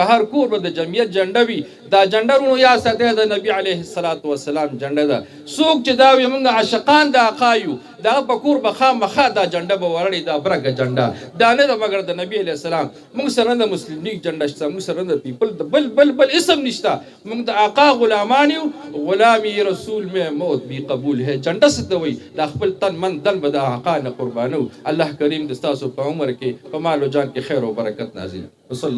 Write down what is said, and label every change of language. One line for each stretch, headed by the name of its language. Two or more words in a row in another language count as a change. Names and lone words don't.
Pashto: هر کور به د جمعیت جنډه وي دا جنډه رونو یا ساته د نبی
Arabic: علیه الصلاۃ والسلام
Pashto: جنډه ده څوک چې دا وي موږ عاشقان د آقایو دا په کور به خامخا دا جنډه به ورړي دا برګه جنډه دا نه د مگر د نبی
Arabic: علیه السلام
Pashto: موږ سره د مسلم لیگ جنډه شته موږ سره د پیپل د بل اسم نشته موږ د آقا غلامان یو
Urdu: غلامی رسول میں موت بھی قبول ہے
Pashto: جنډه ست وي دا خپل تن من دل به د آقا نه قربانو الله کریم د تاسو په عمر کې په مال او جان کې خیر او برکت نازل وصلی